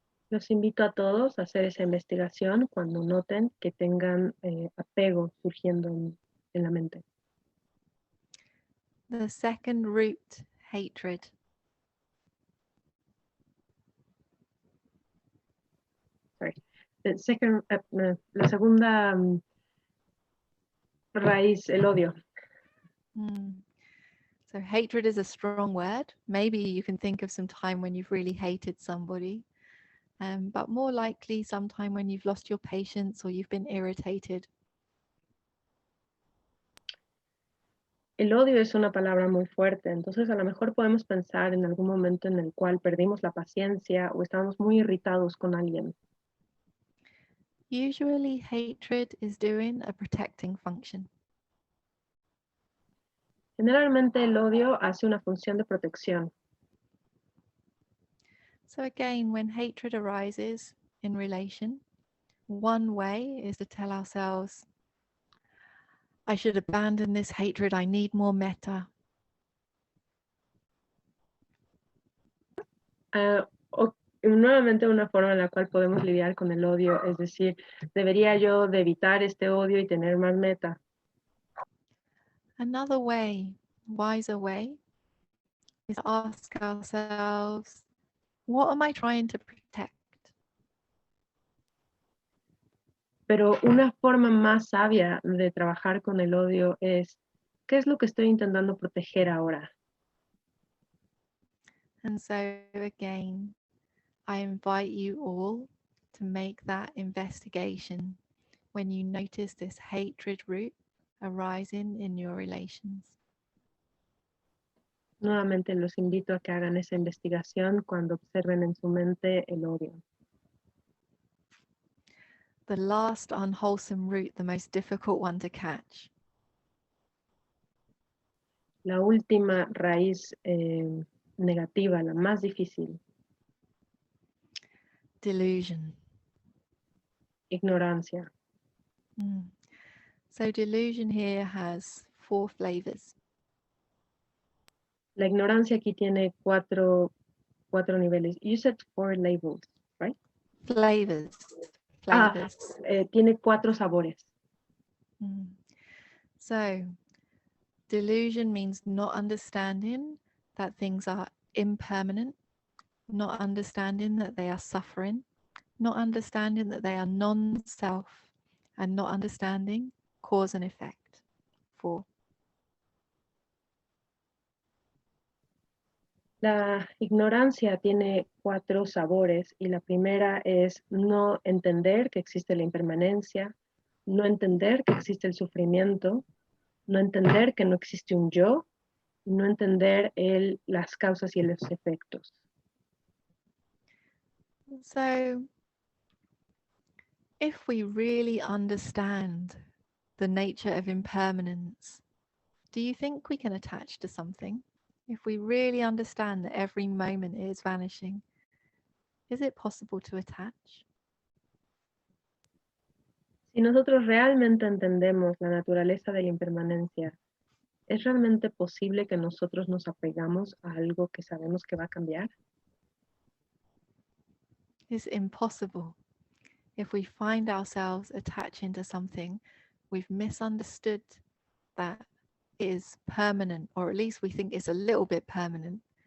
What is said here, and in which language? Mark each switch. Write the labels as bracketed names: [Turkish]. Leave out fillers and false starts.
[Spanish] Los invito a todos a hacer esa investigación cuando noten que tengan apego surgiendo en la mente. [English] The second root, hatred. [Spanish] La segunda raíz, el odio. [English] So hatred is a strong word. Maybe you can think of some time when you've really hated somebody, but more likely sometime when you've lost your patience or you've been irritated. [Spanish] El odio es una palabra muy fuerte, entonces a lo mejor podemos pensar en algún momento en el cual perdimos la paciencia o estábamos muy irritados con alguien. [English] Usually hatred is doing a protecting function. [Spanish] Generalmente el odio hace una función de protección. [English] So again, when hatred arises in relation, one way is to tell ourselves, I should abandon this hatred, I need more metta. [Spanish] Nuevamente una forma en la cual podemos lidiar con el odio, es decir, debería yo de evitar este odio y tener más meta. [English] Another way, wiser way, is to ask ourselves, what am I trying to protect? [Spanish] Pero una forma más sabia de trabajar con el odio es, ¿qué es lo que estoy intentando proteger ahora? [English] And so again, I invite you all to make that investigation when you notice this hatred root arising in your relations. [Spanish] Nuevamente los invito a que hagan esa investigación cuando observen en su mente el odio. [English] The last unwholesome root, the most difficult one to catch. [Spanish] La última raíz negativa, la más difícil. [English] Delusion. [Spanish] Ignorancia. [English] So delusion here has 4 flavors. [Spanish] La ignorancia aquí tiene cuatro niveles. [English] You said 4 labels, right? Flavors. [Spanish] Tiene 4 sabores. [English] So delusion means not understanding that things are impermanent, not understanding that they are suffering, not understanding that they are non-self, and not understanding cause and effect. 4. [Spanish] La ignorancia tiene 4 sabores y la primera es no entender que existe la impermanencia, no entender que existe el sufrimiento, no entender que no existe un yo, y no entender las causas y los efectos. [English] So if we really understand the nature of impermanence, do you think we can attach to something? If we really understand that every moment is vanishing, is it possible to attach? [Spanish] Si nosotros realmente entendemos la naturaleza de la impermanencia, ¿es realmente posible que nosotros nos apegamos a algo que sabemos que va a cambiar? [English] It's impossible. If we find ourselves attaching to something, we've misunderstood that it is permanent, or at least we think it's a little bit permanent.